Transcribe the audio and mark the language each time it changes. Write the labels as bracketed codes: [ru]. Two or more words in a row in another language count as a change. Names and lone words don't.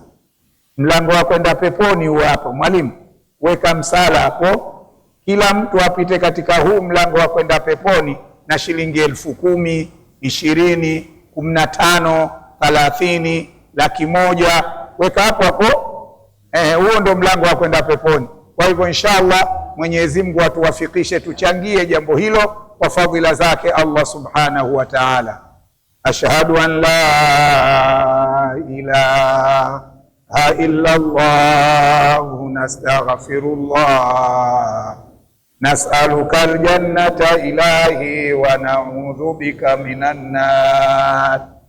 [sw] Mlango wa kwenda peponi huo hapo, mwalimu weka msala hapo, kila mtu apite katika huu mlango wa kwenda peponi na shilingi 10,000, 20, 15, 30, 100,000 weka hapo Huo ndo mlango wa kwenda peponi. Kwa hivyo inshallah Mwenyezi Mungu atuwafikishe tuchangie jambo hilo kwa fadhila zake Allah [ar] سبحانه وتعالى. أشهد أن لا إله إلا الله نستغفر الله نسألك الجنة إلهي ونعوذ بك من النار.